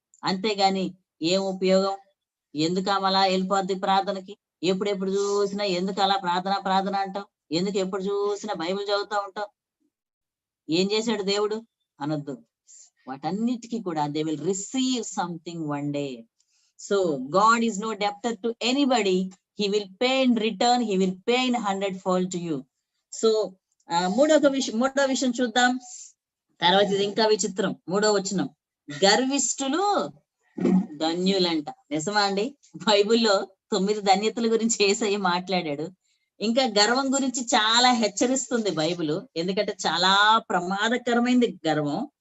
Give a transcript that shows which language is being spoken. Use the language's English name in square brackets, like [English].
[Telugu] అంతేగాని ఏం ఉపయోగం, ఎందుకు అలా వెళ్ళిపోద్ది ప్రార్థనకి, ఎప్పుడెప్పుడు చూసినా ఎందుకు అలా ప్రార్థన ప్రార్థన అంటాం, ఎందుకు ఎప్పుడు చూసినా బైబిల్ చదువుతా ఉంటాం, ఏం చేశాడు దేవుడు అనొద్దు. వాటన్నిటికీ కూడా [English] They will receive something one day. So God is no debtor to anybody. He will pay in return. He will pay in 100-fold to you. [Telugu] So మూడో విషయం చూద్దాం. తర్వాత ఇది ఇంకా విచిత్రం. 3వ వచనం, గర్విష్ఠులు ధన్యులంట. నిజమా అండి? బైబిల్లో 9 ధన్యతల గురించి యేసయ్య మాట్లాడాడు. ఇంకా గర్వం గురించి చాలా హెచ్చరిస్తుంది బైబిల్. ఎందుకంటే చాలా ప్రమాదకరమైంది గర్వం.